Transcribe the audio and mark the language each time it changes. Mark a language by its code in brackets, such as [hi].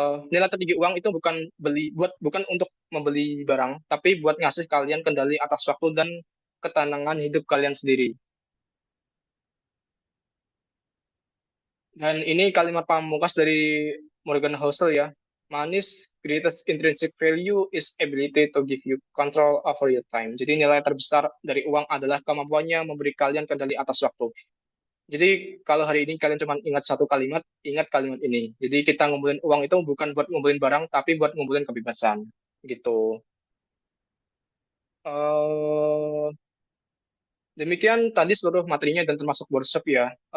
[id] Nilai tertinggi uang itu bukan untuk membeli barang, tapi buat ngasih kalian kendali atas waktu dan ketenangan hidup kalian sendiri. Dan ini kalimat pamungkas dari Morgan Housel ya. [en] Money's greatest intrinsic value is ability to give you control over your time. [id] Jadi nilai terbesar dari uang adalah kemampuannya memberi kalian kendali atas waktu. Jadi kalau hari ini kalian cuma ingat satu kalimat, ingat kalimat ini. Jadi kita ngumpulin uang itu bukan buat ngumpulin barang, tapi buat ngumpulin kebebasan. Gitu. Eh Demikian tadi seluruh materinya dan termasuk workshop ya.